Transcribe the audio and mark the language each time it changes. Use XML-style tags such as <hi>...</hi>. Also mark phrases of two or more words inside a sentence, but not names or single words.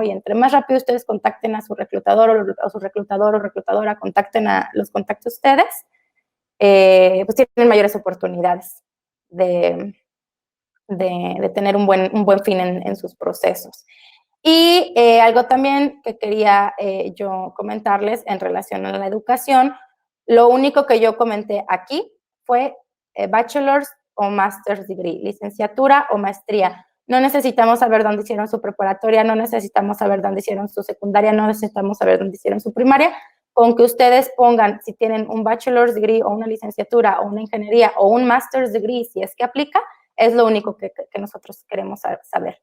<es>Y entre más rápido ustedes contacten a su reclutador o su reclutador o reclutadora, los contactos ustedes, pues tienen mayores oportunidades de tener un buen fin en sus procesos. Y algo también que quería yo comentarles en relación a la educación, lo único que yo comenté aquí fue bachelor's o</es> <en>master's degree,</en> <es>licenciatura o maestría. No necesitamos saber dónde hicieron su preparatoria, no necesitamos saber dónde hicieron su secundaria, no necesitamos saber dónde hicieron su primaria. Con que ustedes pongan si tienen un</es> <en>bachelor's degree</en> <es>o una licenciatura o una ingeniería o un</es> <en>master's degree,</en> <es>si es que aplica, es lo único que nosotros queremos saber.</es>